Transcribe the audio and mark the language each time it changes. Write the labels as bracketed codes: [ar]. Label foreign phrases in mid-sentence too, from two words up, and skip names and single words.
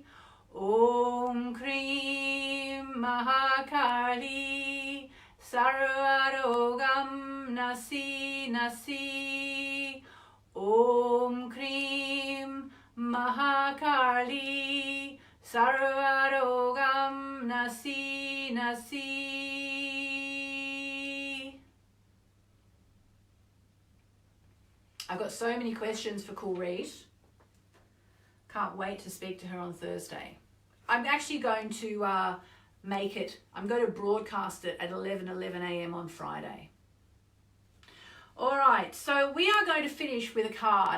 [sa] ॐ क्रीं महाकाली सर्वरोगं नाशय नाशय. ॐ क्रीं महाकाली सर्वरोगं नाशय नाशय. [en] I've got so many questions for Kulreet. Can't wait to speak to her on Thursday. I'm actually going to make it. I'm going to broadcast it at 11 a.m. on Friday. All right, so we are going to finish with a card.